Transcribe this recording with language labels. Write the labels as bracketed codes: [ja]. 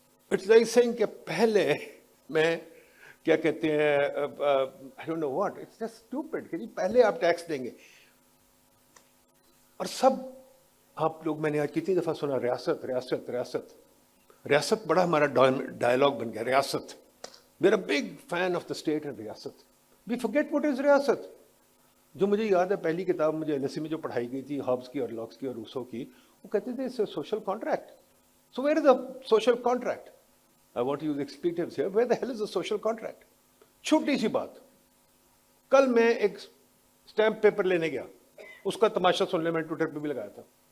[en] it's like saying [ur] کہ پہلے میں کیا کہتے ہیں [en] I don't know what, it's just stupid [ur] کہ جی پہلے آپ ٹیکس دیں گے. اور سب آپ لوگ، میں نے آج کتنی دفعہ سنا ریاست ریاست ریاست ریاست، بڑا ہمارا ڈائلاگ بن گیا ریاست. [en] We are a big fan of the state and riyasat. We forget what is riyasat. [ur] جو مجھے یاد ہے پہلی کتاب مجھے ایل ایس سی میں جو پڑھائی گئی تھی ہابس کی اور لاکس کی اور روسو کی، وہ کہتے تھے social contract. [en] So where is the social contract? I want you expletives here. Where the hell is the social contract? [ur] چھوٹی سی بات، کل میں ایک اسٹیمپ پیپر لینے گیا، اس کا تماشا سننے میں ٹویٹر پہ بھی لگایا تھا.